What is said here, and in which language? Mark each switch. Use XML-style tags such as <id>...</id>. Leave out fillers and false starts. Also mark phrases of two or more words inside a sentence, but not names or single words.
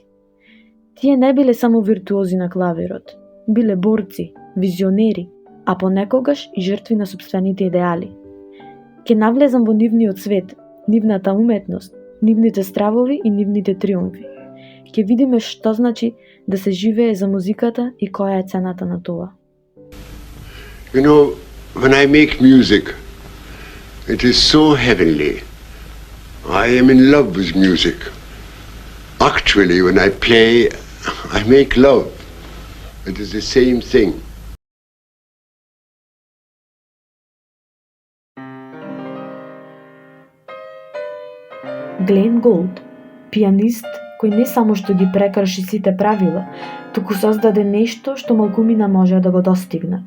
<mk>Тие не биле само виртуози на клавирот, биле борци, визионери, а понекогаш и жртви на сопствените идеали. Ке навлезам во нивниот свет, нивната уметност, нивните стравови и нивните триумфи. Ке видиме што значи да се живее за музиката и која е цената на тоа.</mk> <en>You know, when I make music, it is so heavenly. I am in love with music. Actually, when I play, I make love. It is the same thing.</en> <mk>Глен Голд, пијанист кој не само што ги прекрши сите правила, туку создаде нешто што малкумина може да го достигнат.</mk>